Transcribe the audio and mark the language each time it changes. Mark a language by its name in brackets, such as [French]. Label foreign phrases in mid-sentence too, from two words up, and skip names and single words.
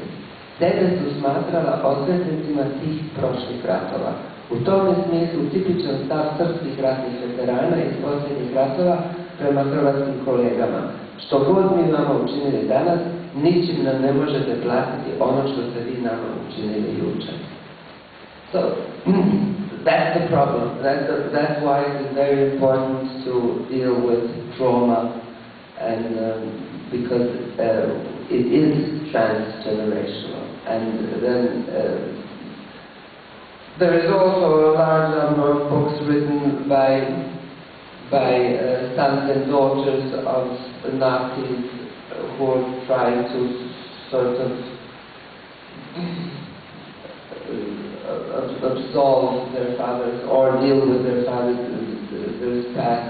[Croatian] Sebe su smatrala odvetnicima tih prošlih ratova. U tom je smislu tipičan stav srpskih ratnih veterana iz posljednjih ratova prema hrvatskim kolegama. Što god mi vama učinili danas, ničim nam ne možete platiti ono što ste vi nama učinili jučer. [English] So, that's the problem. That's why it is very important to deal with trauma, and because it is transgenerational. And then there is also a large number of books written by sons and daughters of the Nazis who are trying to sort of absolve their fathers or deal with their fathers' past.